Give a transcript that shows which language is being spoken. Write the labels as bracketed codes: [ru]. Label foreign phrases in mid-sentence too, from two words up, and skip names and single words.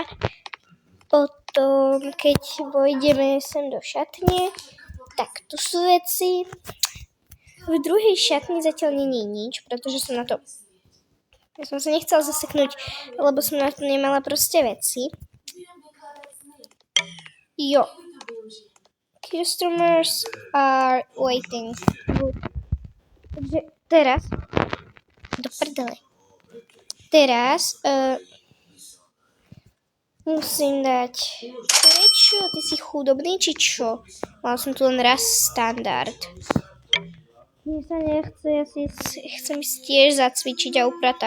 [sk] Potom, keď vojdeme sem do šatne, tak tu sú veci. V druhej šatni zatiaľ nie je nič, pretože som na to... Ja som sa nechcela zaseknúť, lebo som na to nemala proste veci. Jo. [en] Customers are waiting. [sk] Takže teraz... Do prdele. Teraz... musím dať... Prečo? Ty si chudobný, či čo? Mal som tu len raz standard. Mne sa nechce, ja si chcem ísť tiež zacvičiť a upratať.